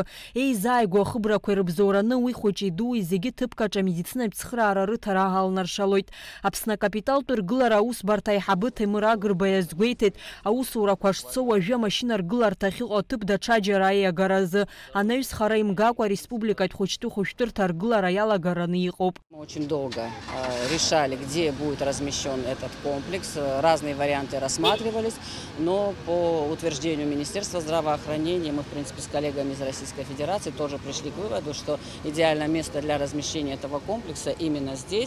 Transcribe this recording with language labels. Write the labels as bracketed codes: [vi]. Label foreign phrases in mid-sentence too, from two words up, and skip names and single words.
[ab] Еизааигәоу ахыбрақәа ирыбзоураны уи хәыҷи дуи зегьы ҭыԥкаҿ амедицинатә цхыраараа рыҭара аалнаршалоит. Аԥсны акапиталтә ргылара аусбарҭа аиҳабы Ҭемыр Агрба иазгәеиҭеит, аусурақәа шцо уажәы амашьына ргыларҭа ахьыҟоу аҭыԥ даҽаџьара аиагаразы. Анаҩс хара имгакәа ареспубликатә хәыҷтәы-хәышәтәырҭа аргылара иалагараны иҟоуп. [ru] Мы очень долго решали, где будет размещен этот комплекс. Разные варианты рассматривались, но по утверждению Министерства здравоохранения мы, в принципе, с коллегами из Российской Федерации тоже пришли к выводу, что идеальное место для размещения этого комплекса именно здесь.